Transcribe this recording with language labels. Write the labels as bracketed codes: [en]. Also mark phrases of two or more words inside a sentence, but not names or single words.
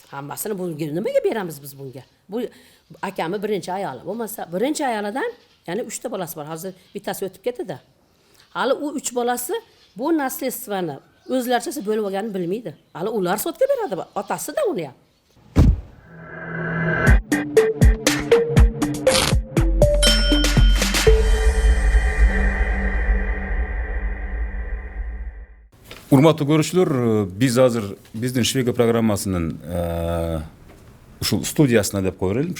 [uz] Hammasini bunga nimaga beramiz biz bunga? Bu akamni birinchi ayoli. Bo'lmasa birinchi ayolidan yana 3 ta bolasi bor. Hozir bittasi o'tib ketdi-da. Hali u 3 bolasi bu nasletstvani o'zlaricha bo'lib olganini bilmaydi. Hali ular sotga beradi, otasi-da uni ham. [ky] Урматтуу көрүүчүлөр, биз азыр биздин Швега программасынын ушул студиясына деп кое берелим.